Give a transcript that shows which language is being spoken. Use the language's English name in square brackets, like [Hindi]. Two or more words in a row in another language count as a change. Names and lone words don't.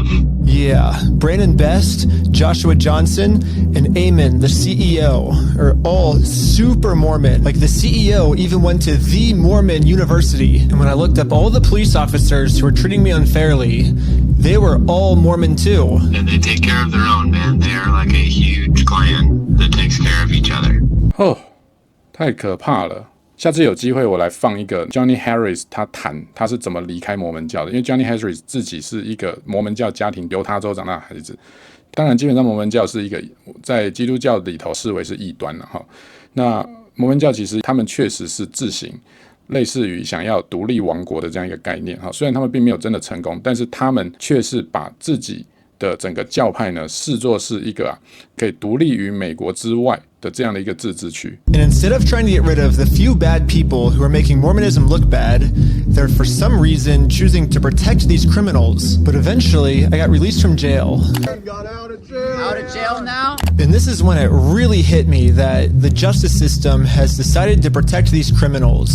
[English] Yeah, Brandon Best, Joshua Johnson, and Eamon, the CEO, are all super Mormon. Like, the CEO even went to the Mormon University. And when I looked up all the police officers who were treating me unfairly, they were all Mormon too. And they take care of their own, man. They are like a huge clan that takes care of each other. [Chinese] 哦，太可怕了！下次有机会我来放一个 Johnny Harris 他谈他是怎么離開摩門教的，因為 Johnny Harris 自己是一個摩門教家庭猶他州長大的孩子。當然，基本上摩門教是一個在基督教裡頭視為是異端了哈。那摩門教其實他們確實是自行類似於想要獨立王國的這樣一個概念哈。雖然他們並沒有真的成功，但是他們卻是把自己的整個教派呢視作是一個可以獨立於美國之外的這樣的一個自治區。 [English] And instead of trying to get rid of the few bad people who are making Mormonism look bad, they're for some reason choosing to protect these criminals. But eventually, I got released from jail. Out of jail now? And this is when it really hit me that the justice system has decided to protect these criminals.